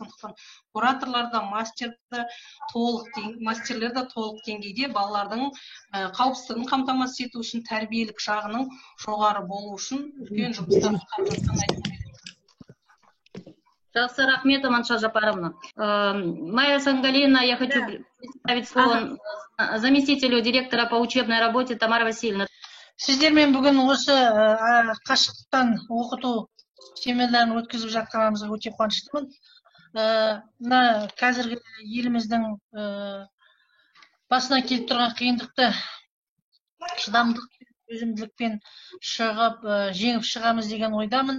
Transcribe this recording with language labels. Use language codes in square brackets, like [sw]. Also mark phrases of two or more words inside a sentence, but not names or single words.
[kk] Сондықтан кураторлар да, мастерлер да толық деңгейде балалардың қауіпсіздігін қамтамасыз ету үшін, тәрбиелік жағының жоғары болу үшін үлкен жұмыстар атқарып жатқанын айтып кетемін. Жақсы, рахмет, Аманша Жапаровна. [ru] Майя Сангалина, я хочу представить слово заместителю директора по учебной работе Тамара Васильевна. [kk] Сіздермен бүгін осы қашықтан оқыту семинарын өткізіп жатқанымызға өте қуаныштымын. Мына қазіргі еліміздің басына келіп тұрған қиындықты шыдамдық, төзімділікпен шығып, жеңіп шығамыз деген ойдамын.